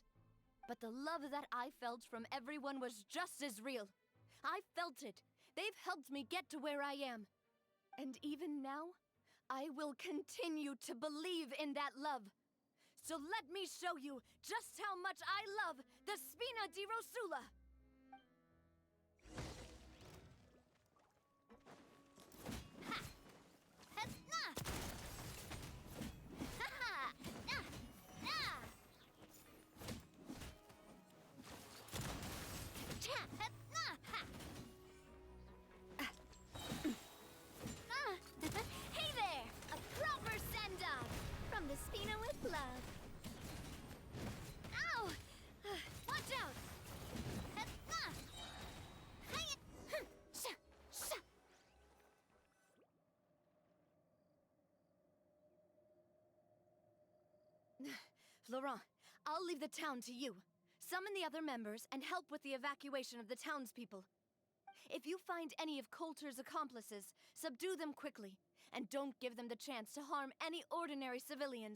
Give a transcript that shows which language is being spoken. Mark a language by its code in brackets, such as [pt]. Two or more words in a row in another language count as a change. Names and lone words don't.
[en] But the love that I felt from everyone was just as real. I felt it. They've helped me get to where I am. And even now, I will continue to believe in that love. So let me show you just how much I love the Spina di Rosula. Ha! Ha-na! Ha-ha! Na! Na! Cha! Ha-na! Ha! Hey there! A proper send-off from the Spina with love. Ow! Watch out! Ha-na! Hi-ya! Sha! Sha! Florent, I'll leave the town to you. Summon the other members and help with the evacuation of the townspeople. If you find any of Coulter's accomplices, subdue them quickly, and don't give them the chance to harm any ordinary civilians.